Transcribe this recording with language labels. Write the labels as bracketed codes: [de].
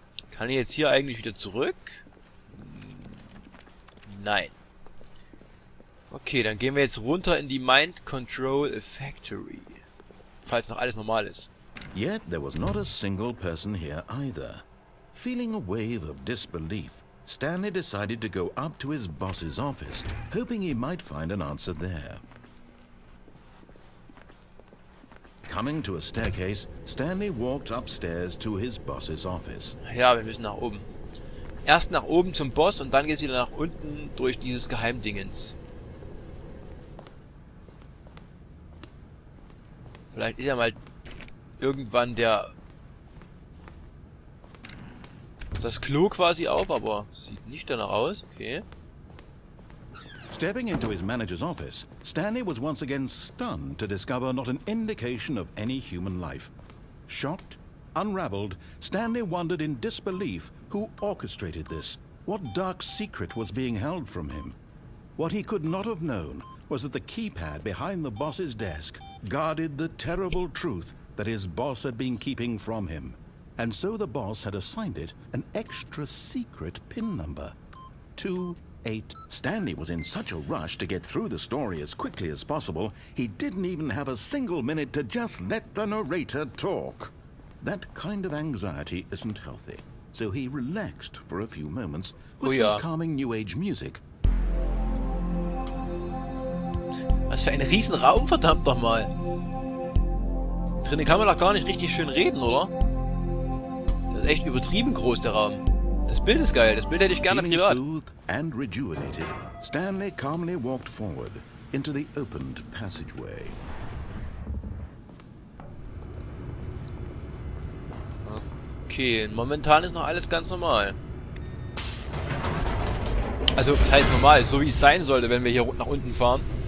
[de] Kann ich jetzt hier eigentlich wieder zurück? Nein. Okay, dann gehen wir jetzt runter in die Mind Control Factory. Falls noch alles normal ist. [en] Yet there was not a single person here either. Feeling a wave of disbelief, Stanley decided to go up to his boss's office, hoping he might find an answer there. Coming to a staircase, Stanley walked upstairs to his boss's office. [de] Ja, wir müssen nach oben. Erst nach oben zum Boss und dann geht's wieder nach unten durch dieses Geheimdingens. Vielleicht ist ja mal irgendwann das Klo quasi auf, aber sieht nicht danach aus. Okay. [en] Stepping into his manager's office, Stanley was once again stunned to discover not an indication of any human life. Shocked, unraveled, Stanley wondered in disbelief who orchestrated this, what dark secret was being held from him. What he could not have known was that the keypad behind the boss's desk guarded the terrible truth that his boss had been keeping from him. And so the boss had assigned it an extra secret PIN number. 28. Stanley was in such a rush to get through the story as quickly as possible, he didn't even have a single minute to just let the narrator talk. That kind of anxiety isn't healthy, so he relaxed for a few moments with some calming New Age music. [de] Was für ein Riesenraum, verdammt nochmal. Drinnen kann man doch gar nicht richtig schön reden, oder? Das ist echt übertrieben groß, der Raum. Das Bild ist geil, das Bild hätte ich gerne privat. [en] Soothed and rejuvenated, Stanley calmly walked forward into the opened passageway. [de] Okay, momentan ist noch alles ganz normal. Also, das heißt normal, so wie es sein sollte, wenn wir hier nach unten fahren.